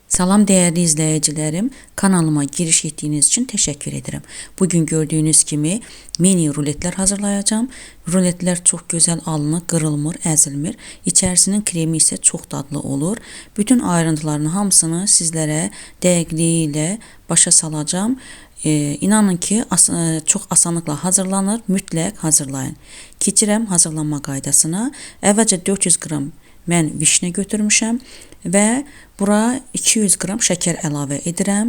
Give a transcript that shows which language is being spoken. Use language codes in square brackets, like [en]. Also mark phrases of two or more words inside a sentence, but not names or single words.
[tr] Salam değerli izleyicilerim, kanalıma giriş ettiğiniz için teşekkür ederim. Bugün gördüğünüz gibi mini ruletler hazırlayacağım. Ruletler çok güzel alınır, [az] kırılmır, ezilmir. [tr] İçerisinin kremi ise çok tatlı olur. [az] Bütün ayrıntılarını hamısını sizlere dəqiqliyi başa salacağım. İnanın ki çox asanlıqla hazırlanır, mütləq hazırlayın. Keçirəm hazırlanma qaydasına. Əvvəlcə 400 qram mən vişne götürmüşəm və bura 200 qram şəkər əlavə edirəm.